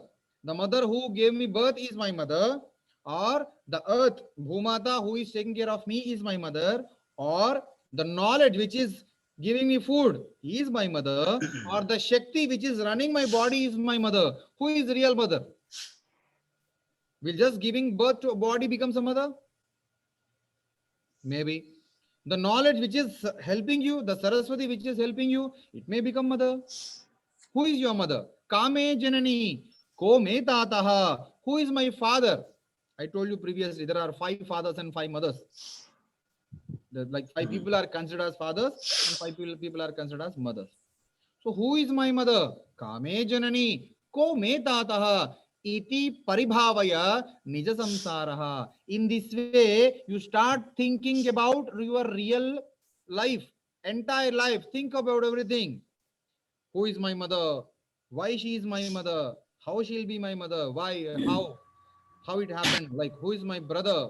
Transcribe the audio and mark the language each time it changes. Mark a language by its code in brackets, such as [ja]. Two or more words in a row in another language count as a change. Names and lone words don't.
[en] The mother who gave me birth is my mother, or the earth, Bhumata, who is taking care of me is my mother, or the knowledge which is giving me food is my mother, or the Shakti which is running my body is my mother. Who is the real mother? Will just giving birth to a body becomes a mother? Maybe. The knowledge which is helping you, the Saraswati which is helping you, it may become mother. Who is your mother? [sa] Kame Janani. Ko me tataha. [en] Who is my father? I told you previously, there are 5 fathers and 5 mothers. Like 5 people are considered as fathers and 5 people are considered as mothers. So who is my mother? [sa] Kame Janani. Ko me tataha. Iti paribhavaya nija samsaraha. [en] In this way, you start thinking about your real life, entire life. Think about everything. Who is my mother? Why she is my mother? How she'll be my mother? Why? How it happened? Like, who is my brother?